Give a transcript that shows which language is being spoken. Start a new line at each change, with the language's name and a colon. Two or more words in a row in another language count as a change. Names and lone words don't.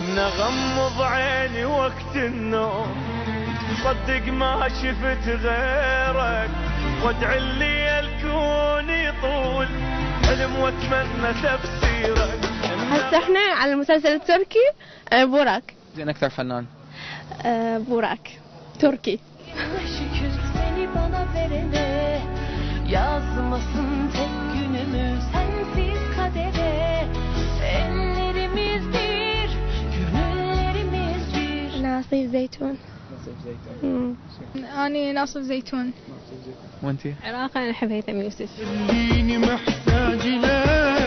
Arabic: نغمض عيني وقت النوم صدق ما شفت غيرك، وادعي لي الكون يطول حلم واتمنى تفسيرك. هسه احنا على المسلسل التركي بوراك. زين أكثر فنان؟ بوراك تركي.
Turkish: Şükür seni bana verene, yazmasın tek günümü sensiz kadere. Ellerimiz bir, gönüllerimiz bir.
Arabic: ناصيف زيتون. أنا ناصف زيتون. وأنتي؟ عراقي أنا أحب هيثم يوسف. خليني محتاج لك